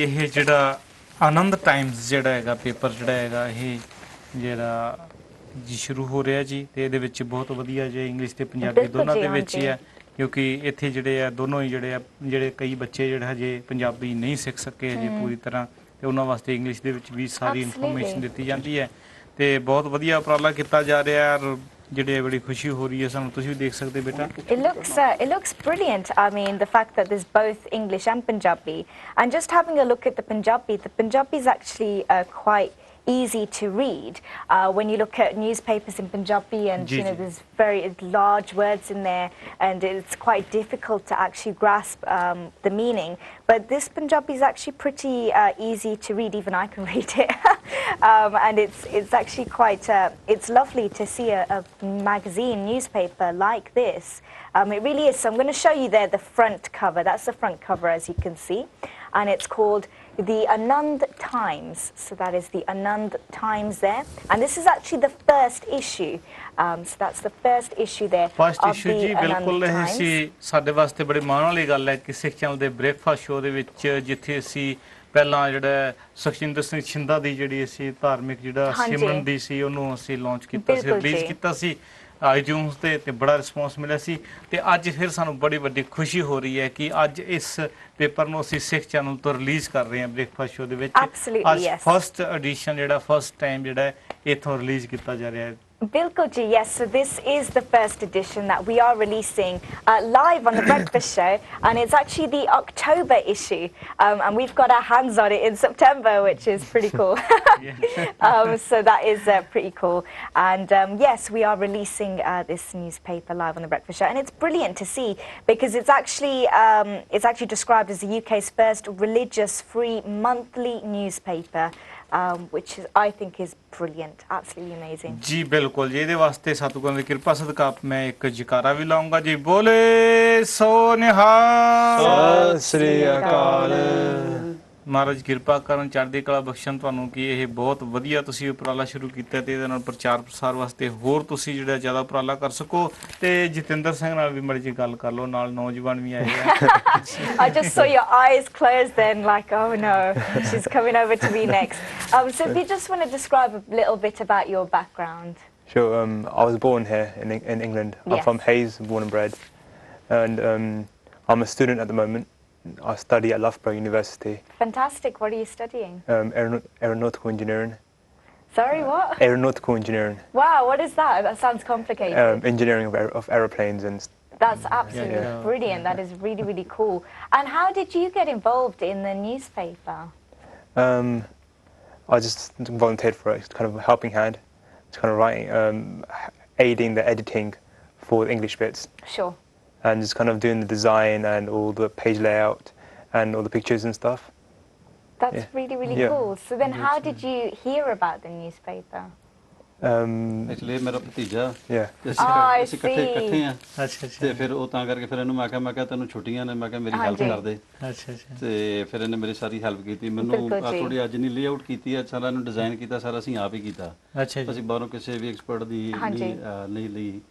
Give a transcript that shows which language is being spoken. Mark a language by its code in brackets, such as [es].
[pa] ਇਹ ਜਿਹੜਾ ਆਨੰਦ ਟਾਈਮਜ਼ ਜਿਹੜਾ ਹੈਗਾ ਪੇਪਰ ਜਿਹੜਾ ਹੈਗਾ ਇਹ ਜਿਹੜਾ ਜੀ ਸ਼ੁਰੂ ਹੋ ਰਿਹਾ ਜੀ, ਤੇ ਇਹਦੇ ਵਿੱਚ ਬਹੁਤ ਵਧੀਆ ਜੇ ਇੰਗਲਿਸ਼ ਤੇ ਪੰਜਾਬੀ ਦੋਨਾਂ ਦੇ ਵਿੱਚ ਹੀ ਹੈ, ਕਿਉਂਕਿ ਇੱਥੇ ਜਿਹੜੇ ਆ ਦੋਨੋਂ ਹੀ ਜਿਹੜੇ ਕਈ ਬੱਚੇ ਜਿਹੜੇ ਹਜੇ ਪੰਜਾਬੀ ਨਹੀਂ ਸਿੱਖ ਸਕੇ ਹਜੇ ਪੂਰੀ ਤਰ੍ਹਾਂ, ਤੇ ਉਹਨਾਂ ਵਾਸਤੇ ਇੰਗਲਿਸ਼ ਦੇ ਵਿੱਚ ਵੀ ਸਾਰੀ ਇਨਫੋਰਮੇਸ਼ਨ ਦਿੱਤੀ ਜਾਂਦੀ ਹੈ ਤੇ ਬਹੁਤ ਵਧੀਆ ਉਪਰਾਲਾ ਕੀਤਾ ਜਾ ਰਿਹਾ ਹੈ। ਜਿਹੜੇ ਬੜੀ ਖੁਸ਼ੀ ਹੋ ਰਹੀ ਹੈ ਸਾਨੂੰ, ਤੁਸੀਂ ਵੀ ਦੇਖ ਸਕਦੇ ਬੇਟਾ। [en] It looks brilliant. I mean, the fact that there's both English and Punjabi, and just having a look at the Punjabi is actually quite easy to read. When you look at newspapers in Punjabi, and you know, there's very large words in there, and it's quite difficult to actually grasp the meaning. But this Punjabi is actually pretty easy to read. Even I can read it, and it's actually quite. It's lovely to see a magazine, newspaper like this. It really is. So I'm going to show you there the front cover. That's the front cover, as you can see, and it's called the Anand Times. So that is the Anand Times there, and this is actually the first issue. So that's the first issue there. First issue [pa] ਜੀ ਬਿਲਕੁਲ ਇਹ ਸੀ ਸਾਡੇ ਵਾਸਤੇ ਬੜੀ ਮਾਣ ਵਾਲੀ ਗੱਲ ਹੈ ਕਿ ਸਿੱਖ ਚੈਨਲ ਦੇ ਬ੍ਰੇਕਫਾਸਟ ਸ਼ੋਅ ਦੇ ਵਿੱਚ ਜਿੱਥੇ ਅਸੀਂ ਪਹਿਲਾਂ ਜਿਹੜਾ ਸੁਖਜਿੰਦਰ ਸਿੰਘ ਛਿੰਦਾ ਦੀ ਜਿਹੜੀ ਅਸੀਂ ਧਾਰਮਿਕ ਜਿਹੜਾ ਸਿਮਰਨ ਦੀ ਸੀ ਉਹਨੂੰ ਅਸੀਂ ਲਾਂਚ ਕੀਤਾ ਸੀ, ਰਿਲੀਜ਼ ਕੀਤਾ ਸੀ iTunes ਤੇ ਬੜਾ ਰਿਸਪੌਂਸ ਮਿਲਿਆ ਸੀ, ਤੇ ਅੱਜ ਫਿਰ ਸਾਨੂੰ ਬੜੀ ਵੱਡੀ ਖੁਸ਼ੀ ਹੋ ਰਹੀ ਹੈ ਕਿ ਅੱਜ ਇਸ ਪੇਪਰ ਨੂੰ ਅਸੀਂ ਸਿੱਖ ਚੈਨਲ ਤੋਂ ਰਿਲੀਜ਼ ਕਰ ਰਹੇ ਹਾਂ ਬ੍ਰੇਕਫਾਸਟ ਸ਼ੋਅ ਦੇ ਵਿੱਚ। ਅੱਜ ਫਸਟ ਐਡੀਸ਼ਨ ਜਿਹੜਾ ਫਸਟ ਟਾਈਮ ਜਿਹੜਾ ਇੱਥੋਂ ਰਿਲੀਜ਼ ਕੀਤਾ ਜਾ ਰਿਹਾ ਹੈ। Bilkul ji, [en] yes. So this is the first edition that we are releasing live on the Breakfast Show, and it's actually the October issue, and we've got our hands on it in September, which is pretty cool. So that is pretty cool, and yes, we are releasing this newspaper live on the Breakfast Show, and it's brilliant to see because it's actually described as the UK's first religious-free monthly newspaper. Which I think is brilliant, absolutely amazing. [pa] जी बिल्कुल जी, ਇਹਦੇ ਵਾਸਤੇ ਸਤਿਗੁਰਾਂ ਦੀ ਕਿਰਪਾ ਸਦਕਾ ਮੈਂ ਇੱਕ ਜਕਾਰਾ ਵੀ ਲਾਉਂਗਾ ਜੀ। ਬੋਲੇ ਸੋ ਨਿਹਾਲ, ਸਤਿ ਸ੍ਰੀ ਅਕਾਲ। ਮਹਾਰਾਜ ਕਿਰਪਾ ਕਰਨ, ਚੜ੍ਹਦੀ ਕਲਾ ਬਖਸ਼ਣ ਤੁਹਾਨੂੰ ਕਿ ਇਹ ਬਹੁਤ ਵਧੀਆ ਤੁਸੀਂ ਉਪਰਾਲਾ ਸ਼ੁਰੂ ਕੀਤਾ ਤੇ ਇਹਦੇ ਨਾਲ ਪ੍ਰਚਾਰ ਪ੍ਰਸਾਰ ਵਾਸਤੇ ਹੋਰ ਤੁਸੀਂ ਜਿਹੜਾ ਜ਼ਿਆਦਾ ਉਪਰਾਲਾ ਕਰ ਸਕੋ। ਤੇ ਜਤਿੰਦਰ ਸਿੰਘ ਨਾਲ ਵੀ ਮੜੀ ਜੀ ਗੱਲ ਕਰ ਲਓ, ਨਾਲ ਨੌਜਵਾਨ ਵੀ ਆਏ ਆ। [en] I just saw your eyes close then, like, oh no, she's coming over to me next. So if you just want to describe a little bit about your background. Sure. I was born here in England. I'm from Hayes, born and bred, and I'm a student at the moment. I study at Loughborough University. Fantastic. What are you studying? Aeronautical engineering. Sorry, what? Aeronautical engineering. Wow, what is that? That sounds complicated. Engineering of aeroplanes and. That's absolutely brilliant. That is really, really cool. And how did you get involved in the newspaper? I just volunteered for it. It's kind of a helping hand. It's kind of writing, aiding the editing for the English bits. Sure. And just kind of doing the design and all the page layout and all the pictures and stuff. That's really, really cool. So then how did you hear about the newspaper? [pa] Actually ਮੇਰਾ ਭਤੀਜਾ ਅਸੀਂ ਇਕੱਠੇ ਆ ਤੇ ਫਿਰ ਉਹ ਤਾਂ ਕਰਕੇ ਫਿਰ ਇਹਨੂੰ ਮੈਂ ਕਿਹਾ ਤੈਨੂੰ ਛੁੱਟੀਆਂ ਨੇ, ਮੈਂ ਕਿਹਾ ਮੇਰੀ ਹੈਲਪ ਕਰ ਦੇ। ਤੇ ਫਿਰ ਇਹਨੇ ਮੇਰੀ ਸਾਰੀ ਹੈਲਪ ਕੀਤੀ, ਮੈਨੂੰ ਥੋੜੀ ਅੱਜ ਨਹੀਂ ਲੇਆਊਟ ਕੀਤੀ ਹੈ, ਸਾਰਾ ਇਹਨੂੰ ਡਿਜ਼ਾਈਨ ਕੀਤਾ, ਸਾਰਾ ਅਸੀਂ ਆਪ ਹੀ ਕੀਤਾ। ਅਸੀਂ ਬਾਹਰੋਂ ਕਿਸੇ ਵੀ ਐਕਸਪਰਟ ਦੀ ਨਹੀਂ ਲਈ,